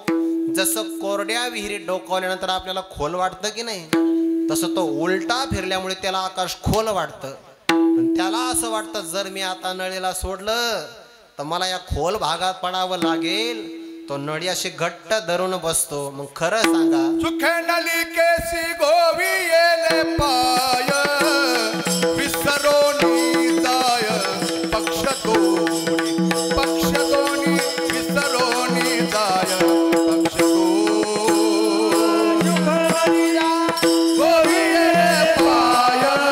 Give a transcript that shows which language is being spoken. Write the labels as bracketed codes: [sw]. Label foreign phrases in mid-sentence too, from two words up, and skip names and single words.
[mr] जसं कोरड्या विहिरीत डोकावल्यानंतर आपल्याला खोल वाटतं की नाही, तसं तो उलटा फिरल्यामुळे त्याला आकाश खोल वाटतं. आणि त्याला असं वाटतं, जर मी आता नळीला सोडलं तर मला या खोल भागात पडावं लागेल. तो नळी अशी घट्ट धरून बसतो. मग खरं सांगा, सुखे नलिकेसी गोवी येले पाय विसरोनी जाय पक्ष दोनी विसरोनी जाय पक्ष दोनी गोवी येले पाय